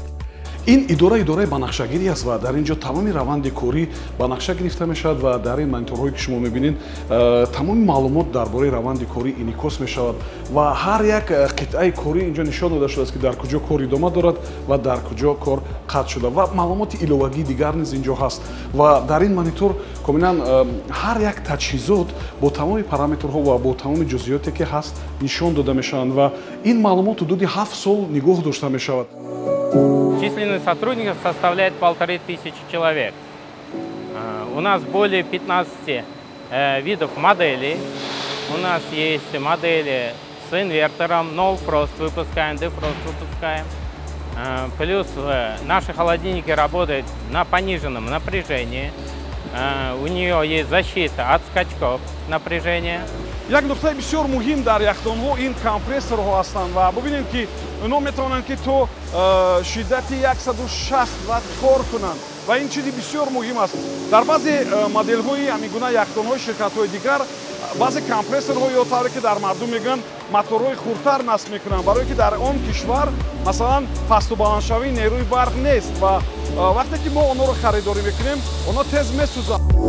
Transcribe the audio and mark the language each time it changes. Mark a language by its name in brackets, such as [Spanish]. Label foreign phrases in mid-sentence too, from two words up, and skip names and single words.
[Persian] این اداره بنقشه‌گیری است و در اینجا تمام روند کاری بنقشه گرفته میشود و در این مانیتورهایی که شما می‌بینید تمام معلومات درباره روند کاری انعکاس می‌شود و هر یک قطعه کاری اینجا نشان داده شده است که در کجا کار ادامه دارد و در کجا کار قطع شده و معلومات ایلوگی دیگر نیز اینجا هست و در این مانیتور کاملا هر یک تجهیزات با تمام پارامترها و با تمام جزئیاتی که هست نشان داده میشوند و این معلومات حدود 7 سال نگاه داشته میشود. [Russian] Численность сотрудников составляет 1500 человек. У нас более 15 видов моделей. У нас есть модели с инвертором, [English] no frost [Russian] выпускаем, defrost выпускаем. Плюс наши холодильники работают на пониженном напряжении. У нее есть защита от скачков напряжения. [Persian] یک نکته بسیار مهم در یخدان‌ها این کمپرسورها هستند و ببینید که اونا میتوانند که تو شدت 160 وات کار کنند و این چیزی بسیار مهم است. در بعضی مدل‌های همین گونه یخدان‌های شرکت‌های دیگر بعضی کمپرسورها یا طوری که در مردم میگن موتورهای خردتر نصب میکنند برای که در آن کشور مثلا پست و بلندشوی نیروی برق نیست و وقتی که ما آنها رو خریداری میکنیم آنها تیز میسوزند.